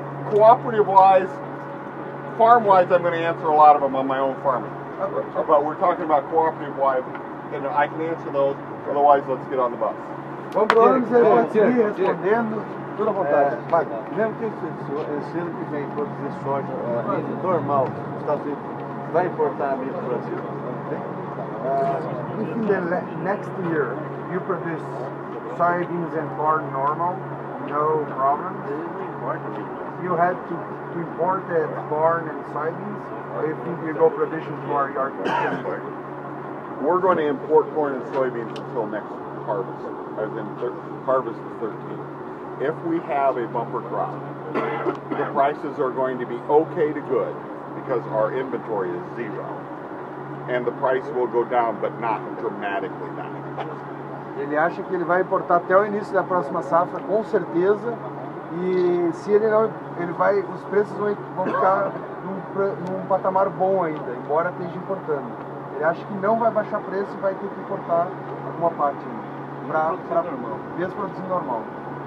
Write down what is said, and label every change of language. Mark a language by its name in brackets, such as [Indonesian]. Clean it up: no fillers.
[English] Cooperative-wise, farm-wise, I'm going to answer a lot of them on my own farming. But we're talking about cooperative-wise, and I can answer those. Otherwise, let's get on the bus. [Portuguese] Vamos para onde você pode seguir respondendo. Tudo à vontade. Mesmo que esse ano que vem produzir soja normal nos Estados Unidos, vai importar milho para o Brasil? [English] If in the next year you produce soybeans and corn normal, no problem. You had to import the corn and soybeans, or you think you go production for your country? We're going to import corn and soybeans until next harvest, as in harvest 13. If we have a bumper crop, the prices are going to be okay to good because our inventory is zero. And the price will go down, but not dramatically down. [Portuguese] Ele acha que ele vai importar até o início da próxima safra, com certeza. E se ele não, os preços vão ficar num patamar bom ainda, embora esteja importando. Ele acha que não vai baixar preço e vai ter que importar alguma parte para mesmo produzir normal.